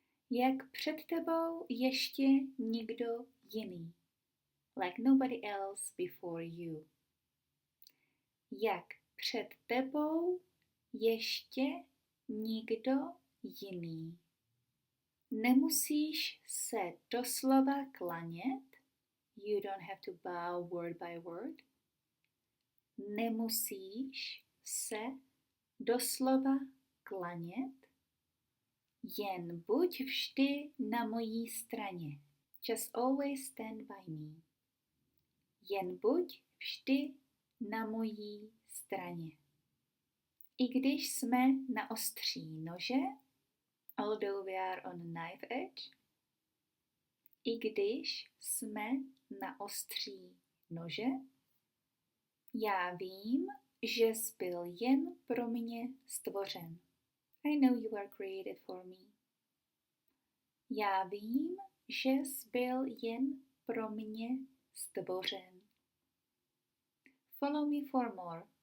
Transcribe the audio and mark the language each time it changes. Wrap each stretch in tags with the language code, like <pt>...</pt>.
<cs>Jak před tebou ještě nikdo jiný.</cs> <en>Like nobody else before you.</en> <cs>Jak před tebou ještě nikdo jiný. Nemusíš se doslova klanět.</cs> <en>You don't have to bow word by word.</en> <cs>Nemusíš se doslova klanět. Jen buď vždy na mojí straně.</cs> <en>Just always stand by me.</en> <cs>Jen buď vždy na mojí straně. I když jsme na ostří nože,</cs> <en>although we are on knife edge,</en> <cs>i když jsme na ostří nože, já vím, že jsi byl jen pro mě stvořen.</cs> <en>I know you are created for me.</en> <cs>Já vím, že jsi byl jen pro mě stvořen.</cs> <en>Follow me for more.</en>